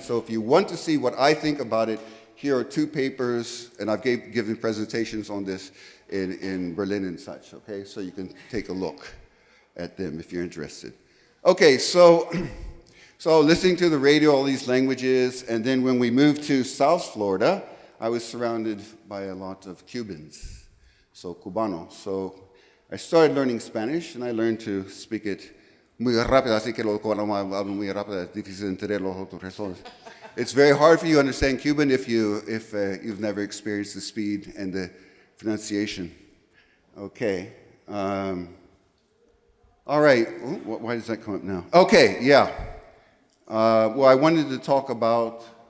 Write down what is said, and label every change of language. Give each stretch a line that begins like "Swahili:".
English: So if you want to see what I think about it, here are 2 papers, and I've given presentations on this in Berlin and such, okay? So you can take a look at them if you're interested. Okay, so listening to the radio, all these languages, and then when we moved to South Florida, I was surrounded by a lot of Cubans, so Cubano. So I started learning Spanish, and I learned to speak it
Spanish: muy rápido, así que lo hablo muy rápido, es difícil entender los otros.
English: It's very hard for you to understand Cuban if you've never experienced the speed and the pronunciation. Okay. All right. Ooh, why does that come up now? Okay, yeah. Well, I wanted to talk about